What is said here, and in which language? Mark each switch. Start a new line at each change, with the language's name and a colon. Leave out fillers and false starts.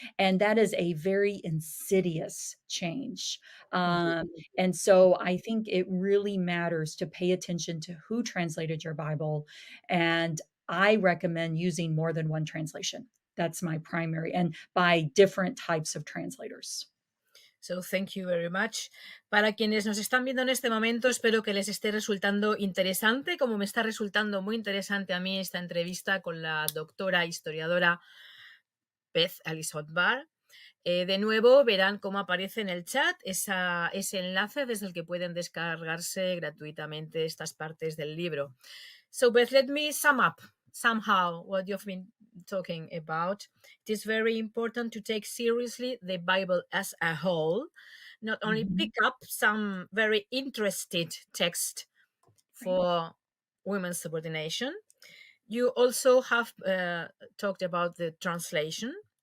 English: And that is a very insidious change. And so I think it really matters to pay attention to who translated your Bible. And I recommend using more than one translation. That's my primary, and by different types of translators. So thank you very much.
Spanish: Para quienes nos están viendo en este momento, espero que les esté resultando interesante, como me está resultando muy interesante a mí esta entrevista con la doctora historiadora Beth Allison Barr. De nuevo, verán cómo aparece en el chat ese enlace desde el que pueden descargarse gratuitamente estas partes del libro.
English: So, Beth, let me sum up somehow what you've been talking about. It is very important to take seriously the Bible as a whole, not only Mhm. pick up some very interested text Right. for women's subordination. You also have talked about the translation.